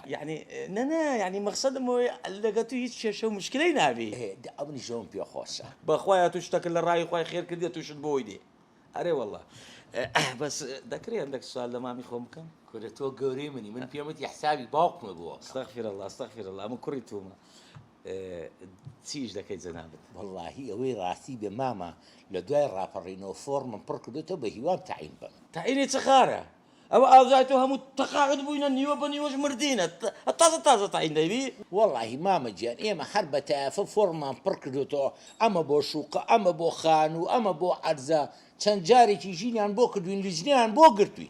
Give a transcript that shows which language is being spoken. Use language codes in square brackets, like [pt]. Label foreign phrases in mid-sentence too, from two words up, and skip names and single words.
[ckb] یعنی نەنا یعنی مەقسەدم ئەوەیە لەگە تو هیچ کێشە و مشکلەی نابی ئەونی ژۆم پێ خۆشە بەخوایە تو شتەکە لە ڕای خۆی خێر کردێت توشت بۆی دێ ئەرێ وەڵڵا بەس دەکرێت هەندێک سوال لە مامی خۆم بکەم کورە تۆ گەورەی منی من پێمەتی حسابی باوکمە بووە [ar] استغفر الله استغفر الله [ckb] من کوڕی تومە چیش دەکەیت جەنابەت واللهی ئەوەی ڕاستی بێ مامە لە دوای ڕاپەڕینەوە فۆرمم پڕ کردوێتەوە بە هیوام تەعین بم تەعینی چ خارە ئەوە ئاوزای تۆ هەموو تەقاعد بووینە نیوە بە نیوەش مردینە تازە تەعین دەبی واللهی مامە گیان ئێمە هەر بە تایەفە فۆرممان پڕ کردوێتەوە ئەمە بۆ شوقە ئەمە بۆ خان و ئەمە بۆ عەرزە چەند جارێکی ژینیان بۆ کردوین لیژنیان بۆ گرتووی